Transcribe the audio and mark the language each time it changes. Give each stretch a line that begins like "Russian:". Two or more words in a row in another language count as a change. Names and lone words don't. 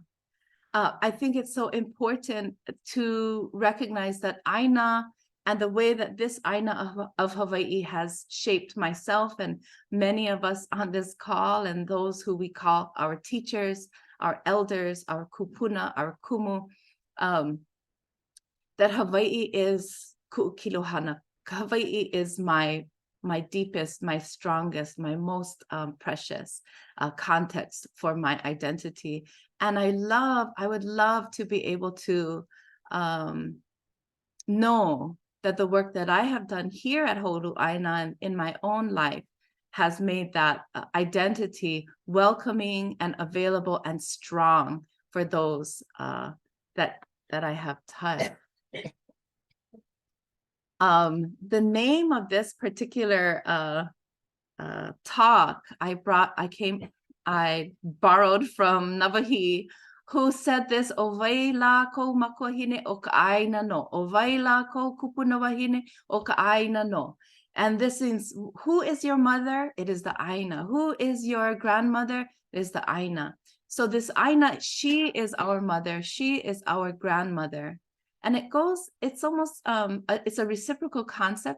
English: I think it's so important to recognize that ʻāina and the way that this ʻāina of Hawaii has shaped myself and many of us on this call, and those who we call our teachers, our elders, our kupuna, our kumu, that Hawaii is kuʻukilohana. Hawaii is my deepest, my strongest, my most precious context for my identity. And I would love to be able to know that the work that I have done here at ʻāina and in my own life has made that identity welcoming and available and strong for those that I have touched. The name of this particular talk I borrowed from Navahi, who said this,
Hawaiian: "Owai la ko makuahine o ka ʻāina no. Owai la ko kupuna wahine o ka ʻāina no."
English: And this is, who is your mother? It is the ʻāina. Who is your grandmother? It is the ʻāina. So this ʻāina, she is our mother. She is our grandmother. And it's almost, it's a reciprocal concept.